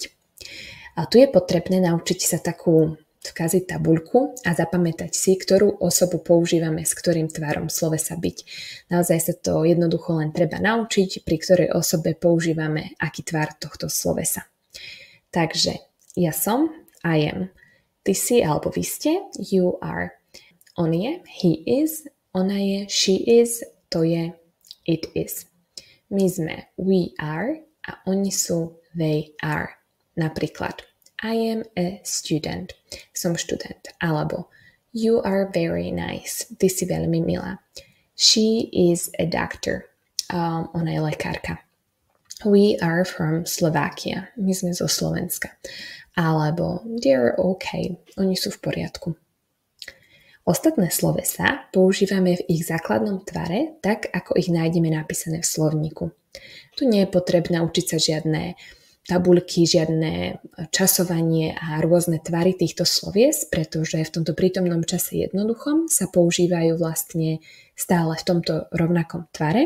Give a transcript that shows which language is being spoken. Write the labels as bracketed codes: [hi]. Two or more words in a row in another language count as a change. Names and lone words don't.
[sk] A tu je potrebné naučiť sa takú vkaziť tabuľku a zapamätať si, ktorú osobu používame s ktorým tvarom slovesa byť. Naozaj sa to jednoducho len treba naučiť, pri ktorej osobe používame aký tvar tohto slovesa. Takže ja som, [en] I am, [sk] ty si alebo vy ste, [en] you are, [sk] on je, [en] he is, [sk] ona je, [en] she is, [sk] to je, [en] it is. [sk] My sme, [en] we are [sk] a oni sú, [en] they are. Napríklad I am a student. [sk] Som študent. [en] Alebo you are very nice. [sk] Ty si veľmi milá. [en] She is a doctor. [sk] Ona je lekárka. [en] We are from Slovakia. [sk] My sme zo Slovenska. Alebo [en] they're okay. [sk] Oni sú v poriadku. Ostatné slovesá používame v ich základnom tvare tak, ako ich nájdeme napísané v slovníku. Tu nie je potrebné učiť sa žiadne tabuľky, žiadne časovanie a rôzne tvary týchto slovies, pretože v tomto prítomnom čase jednoduchom sa používajú vlastne stále v tomto rovnakom tvare.